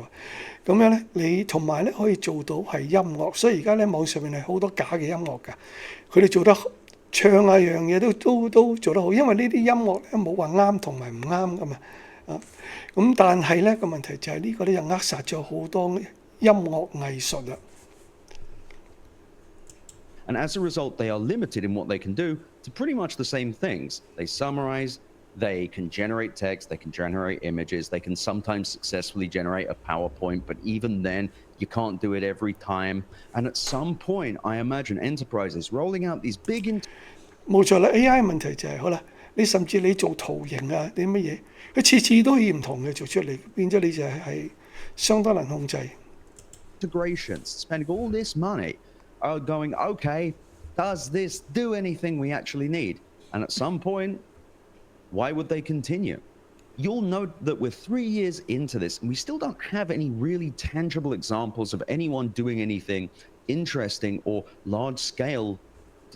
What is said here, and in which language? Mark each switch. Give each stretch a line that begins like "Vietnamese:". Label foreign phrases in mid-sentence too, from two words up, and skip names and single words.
Cantonese: 咁樣咧，你同埋咧可以做到係音樂，所以而家咧網上面係好多假嘅音樂㗎，佢哋做得唱啊樣嘢都做得好，因為呢啲音樂咧冇話啱同埋唔啱㗎嘛。咁但係咧個問題就係呢個咧就扼殺咗好多音樂藝術啦。
English: And as a result, they are limited in what they can do to pretty much the same things. They summarize, they can generate text, they can generate images, they can sometimes successfully generate a PowerPoint, but even then, you can't do it every time. And at some point, I imagine enterprises rolling out these big...
Cantonese: 冇錯啦，AI 問題就係、好啦，你甚至你做圖形啊，啲乜嘢，佢次次都可以唔同嘅做出嚟，變咗你就係相當難控制。
English: integrations, spending all this money, are going, okay, does this do anything we actually need? And at some point, why would they continue? You'll note that we're 3 years into this and we still don't have any really tangible examples of anyone doing anything interesting or large scale disruptive.